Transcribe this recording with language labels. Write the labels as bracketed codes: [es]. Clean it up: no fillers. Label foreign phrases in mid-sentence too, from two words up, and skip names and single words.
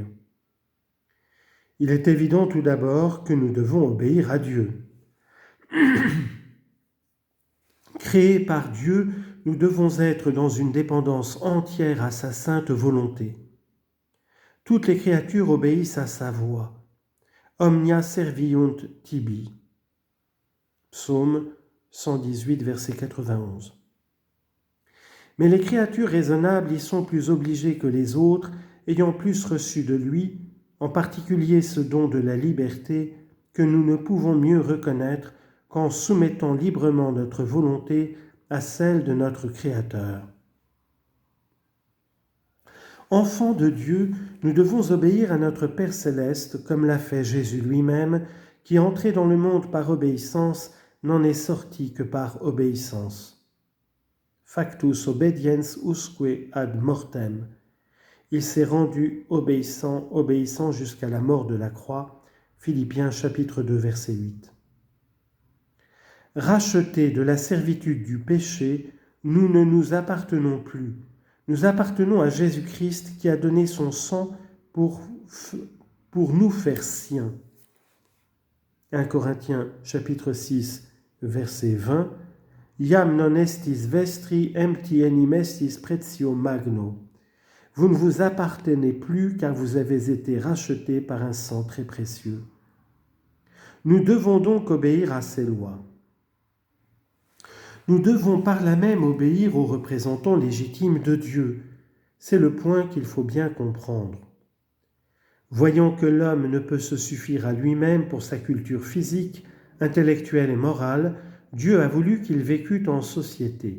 [fr] Il est évident tout d'abord que nous devons obéir à Dieu. Créés par Dieu, nous devons être dans une dépendance entière à sa sainte volonté. Toutes les créatures obéissent à sa voix. [la] Omnia serviunt tibi. [fr] Psaume 118, verset 91. Mais les créatures raisonnables y sont plus obligées que les autres, ayant plus reçu de lui, en particulier ce don de la liberté, que nous ne pouvons mieux reconnaître qu'en soumettant librement notre volonté à celle de notre Créateur. Enfants de Dieu, nous devons obéir à notre Père céleste, comme l'a fait Jésus lui-même, qui, entré dans le monde par obéissance, n'en est sorti que par obéissance. [la] Factus obediens usque ad mortem. [fr] Il s'est rendu obéissant jusqu'à la mort de la croix. Philippiens chapitre 2, verset 8. Rachetés de la servitude du péché, nous ne nous appartenons plus. Nous appartenons à Jésus-Christ qui a donné son sang pour nous faire siens. 1 Corinthiens chapitre 6, verset 20. [la] Iam non estis vestri empti enim estis pretio magno. [fr] Vous ne vous appartenez plus car vous avez été rachetés par un sang très précieux. Nous devons donc obéir à ces lois. Nous devons par là même obéir aux représentants légitimes de Dieu. C'est le point qu'il faut bien comprendre. Voyant que l'homme ne peut se suffire à lui-même pour sa culture physique, intellectuelle et morale, Dieu a voulu qu'il vécût en société.